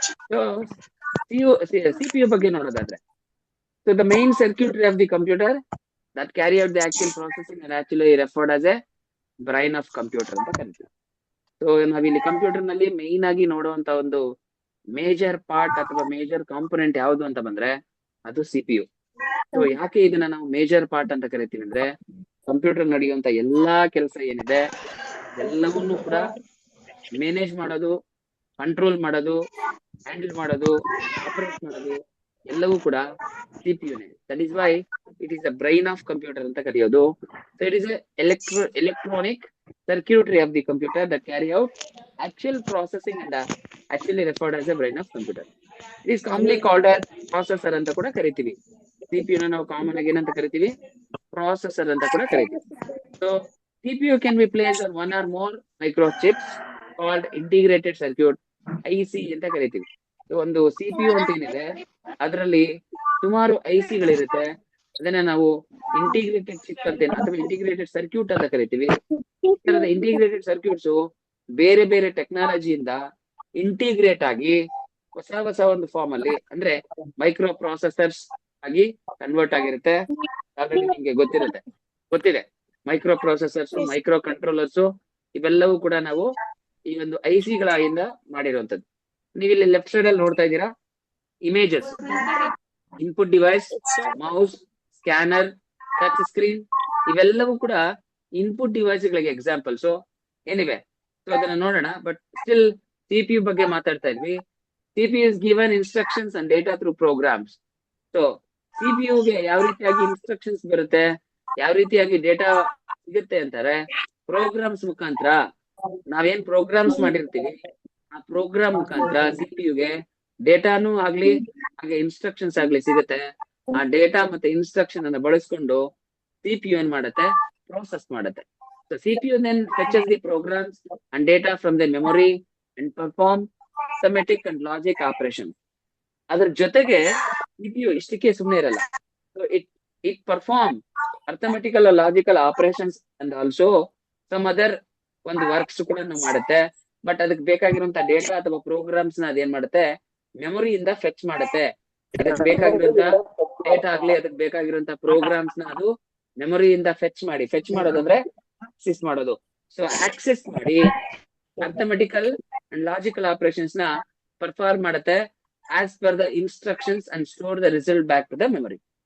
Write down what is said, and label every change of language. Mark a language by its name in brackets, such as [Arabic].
[English] So [Kannada] CPU ಬಗ್ಗೆ ನೋಡೋದಾದ್ರೆ, [English] so the main circuitry of the computer that carry out the actual processing and actually referred as a brain of computer [Kannada] ಅಂತ ಕರಿತೀವಿ. So ನಾವಿಲ್ಲಿ computer ನಲ್ಲಿ main ಆಗಿ ನೋಡುವಂತ ಒಂದು ಮೇಜರ್ ಪಾರ್ಟ್ ಅಥವಾ ಮೇಜರ್ ಕಾಂಪೊನೆಂಟ್ ಯಾವುದು ಅಂತ ಬಂದ್ರೆ ಅದು CPU. ಸೊ ಯಾಕೆ ಇದನ್ನ ನಾವು ಮೇಜರ್ ಪಾರ್ಟ್ ಅಂತ ಕರಿತೀವಿ ಅಂದ್ರೆ, ಕಂಪ್ಯೂಟರ್ ನಡೆಯುವಂತ ಎಲ್ಲಾ ಕೆಲಸ ಏನಿದೆ ಎಲ್ಲವನ್ನೂ ಕೂಡ ಮ್ಯಾನೇಜ್ ಮಾಡೋದು, ಕಂಟ್ರೋಲ್ ಮಾಡೋದು, ಹ್ಯಾಂಡಲ್ ಮಾಡೋದು, ಆಪರೇಟ್ ಮಾಡೋದು ಎಲ್ಲವೂ ಕೂಡ ಸಿಪಿಯುನೇ. [English] that is why it is the brain of computer [Kannada] ಅಂತ ಕರೆಯೋದು. [English] So it is electronic circuitry of the computer that carry out actual processing and actually referred as a brain of computer. It is commonly called as processor [Kannada] ಅಂತ ಕೂಡ ಕರಿತೀವಿ. CPU ನ ನಾವು common ಆಗಿ ಏನಂತ ಕರಿತೀವಿ, processor ಅಂತ ಕೂಡ ಕರಿತೀವಿ. [English] So CPU can be placed on one or more microchips called integrated circuit, IC [Kannada] ಅಂತ ಕರಿತೀವಿ. So ಒಂದು CPU ಅಂತ ಏನಿದೆ ಅದರಲ್ಲಿ ಸುಮಾರು IC ಗಳಿರುತ್ತೆ. ಅದನ್ನ ನಾವು ಇಂಟಿಗ್ರೇಟೆಡ್ ಚಿಪ್ ಅಂತ ಅಥವಾ ಇಂಟಿಗ್ರೇಟೆಡ್ ಸರ್ಕ್ಯೂಟ್ ಅಂತ ಕರಿತೀವಿ. ಈ ತರದ ಇಂಟಿಗ್ರೇಟೆಡ್ ಸರ್ಕ್ಯೂಟ್ಸ್ ಬೇರೆ ಬೇರೆ ಟೆಕ್ನಾಲಜಿಯಿಂದ ಇಂಟಿಗ್ರೇಟ್ ಆಗಿ ಹೊಸ ಒಂದು ಫಾರ್ಮ್ ಅಲ್ಲಿ ಅಂದ್ರೆ ಮೈಕ್ರೋ ಪ್ರೊಸೆಸರ್ಸ್ ಆಗಿ ಕನ್ವರ್ಟ್ ಆಗಿರುತ್ತೆ. ಆಲ್ರೆಡಿ ನಿಮ್ಗೆ ಗೊತ್ತಿದೆ ಮೈಕ್ರೋ ಪ್ರೊಸೆಸರ್ಸ್, ಮೈಕ್ರೋ ಕಂಟ್ರೋಲರ್ಸ್ ಇವೆಲ್ಲವೂ ಕೂಡ ನಾವು ಈ ಒಂದು IC ಗಳಿಂದ ಮಾಡಿರುವಂತದ್ದು. ನೀವು ಇಲ್ಲಿ ಲೆಫ್ಟ್ ಸೈಡ್ ಅಲ್ಲಿ ನೋಡ್ತಾ ಇದ್ದೀರಾ images, input device, mouse, scanner, touch screen ಇವೆಲ್ಲವೂ ಕೂಡ ಇನ್ಪುಟ್ ಡಿವೈಸ್ ಗಳಿಗೆ ಎಕ್ಸಾಂಪಲ್ಸ್ ಏನಿವೆ. ಸೊ ಅದನ್ನ ನೋಡೋಣ. ಬಟ್ ಸ್ಟಿಲ್ CPU ಬಗ್ಗೆ ಮಾತಾಡ್ತಾ ಇದ್ವಿ. [English] CPU is given instructions and data through programs. [Kannada] So CPU ಗೆ ಯಾವ ರೀತಿಯಾಗಿ ಇನ್ಸ್ಟ್ರಕ್ಷನ್ಸ್ ಬರುತ್ತೆ, ಯಾವ ರೀತಿಯಾಗಿ ಡೇಟಾ ಸಿಗುತ್ತೆ ಅಂತಾರೆ ಪ್ರೋಗ್ರಾಮ್ಸ್ ಮುಖಾಂತರ. ನಾವೇನ್ ಪ್ರೋಗ್ರಾಮ್ಸ್ ಮಾಡಿರ್ತೀವಿ ಆ ಪ್ರೋಗ್ರಾಮ್ ಮುಖಾಂತರ CPU ಗೆ ಡೇಟಾನು ಆಗ್ಲಿ ಹಾಗೆ ಇನ್ಸ್ಟ್ರಕ್ಷನ್ಸ್ ಆಗ್ಲಿ ಸಿಗುತ್ತೆ. ಆ ಡೇಟಾ ಮತ್ತೆ ಇನ್ಸ್ಟ್ರಕ್ಷನ್ ಅನ್ನ ಬಳಸ್ಕೊಂಡು CPU ಏನ್ ಮಾಡುತ್ತೆ, process ಮಾಡುತ್ತೆ. [English] So CPU then fetches the programs and data from the memory and perform arithmetic and logic operations. [Kannada] ಅದ್ರ ಜೊತೆಗೆ CPU ಇಷ್ಟಕ್ಕೆ ಸುಮ್ಮನೆ ಇರಲ್ಲ. [English] So it perform arithmetical or logical operations and also some other [Kannada] ಒಂದು works ಕೂಡ ಮಾಡುತ್ತೆ. But ಅದಕ್ಕೆ ಬೇಕಾಗಿರುವಂತ data ಅಥವಾ ಪ್ರೋಗ್ರಾಮ್ಸ್ ನ ಅದೇನ್ ಮಾಡುತ್ತೆ, ಮೆಮೊರಿಯಿಂದ ಫೆಚ್ ಮಾಡುತ್ತೆ. ಅದಕ್ಕೆ ಬೇಕಾಗಿರುವಂತ ಡೇಟಾ ಆಗ್ಲಿ ಅದಕ್ಕೆ ಬೇಕಾಗಿರುವಂತ ಪ್ರೋಗ್ರಾಮ್ಸ್ ನ ಅದು ಮೆಮೊರಿಯಿಂದ ಫೆಚ್ ಮಾಡೋದಂದ್ರೆ ಆಕ್ಸೆಸ್ ಮಾಡೋದು. ಸೊ ಆಕ್ಸೆಸ್ ಮಾಡಿ ಅರ್ಥಮೆಟಿಕಲ್ ಅಂಡ್ ಲಾಜಿಕಲ್ ಆಪರೇಷನ್ಸ್ ನ ಪರ್ಫಾರ್ಮ್ ಮಾಡುತ್ತೆ [English] As per the instructions and store the result back to the memory.